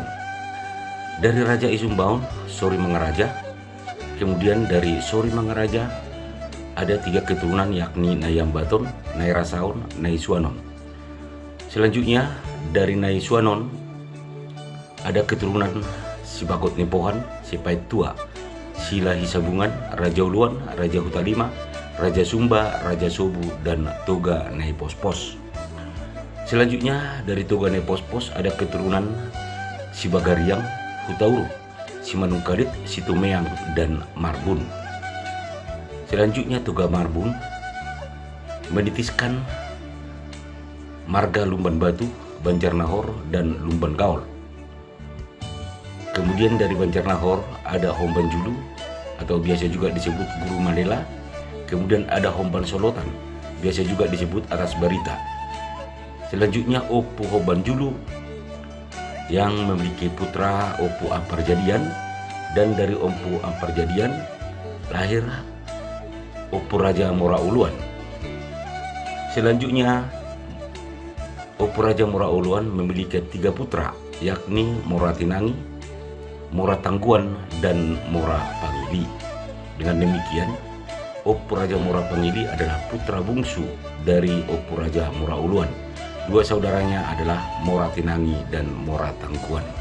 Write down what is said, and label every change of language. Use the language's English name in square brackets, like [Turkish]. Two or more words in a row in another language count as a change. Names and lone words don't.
[Indonesian] Dari Raja Isumbaun, Sori Mangaraja, kemudian dari Sori Mangaraja ada 3 keturunan, yakni Nayambaton, Nai Rasaon, Nai Suanon. Selanjutnya dari Nai Suanon ada keturunan si Bakot Nepohan, si Pait Tua, Sila Hisabungan, Raja Uluan, Raja Hutalima, Raja Sumba, Raja Sobu, dan Toga Nai Pospos. Selanjutnya dari Toga Nai Pospos ada keturunan si Bagariang, Hutauru, si Manungkalit, si Tumeang, dan Marbun. Selanjutnya Toga Marbun menitiskan marga Lumban Batu, Banjarnahor, dan Lumban Gaol. Kemudian dari Banjarnahor ada Homban Julu atau biasa juga disebut Guru Mandela. Kemudian ada Homban Solotan, biasa juga disebut Atas Barita. Selanjutnya Opu Homban Julu yang memiliki putra Opu Amparjadian, dan dari Opu Amparjadian lahir Opu Raja Mora Uluan. Selanjutnya Opu Raja Mora Uluan memiliki 3 putra, yakni Mora Tinangi, Mora Tangguan, dan Mora Pangili. Dengan demikian, Opu Raja Mora Pangili adalah putra bungsu dari Opu Raja Mora Uluan. 2 saudaranya adalah Mora Tinangi dan Mora Tangguan.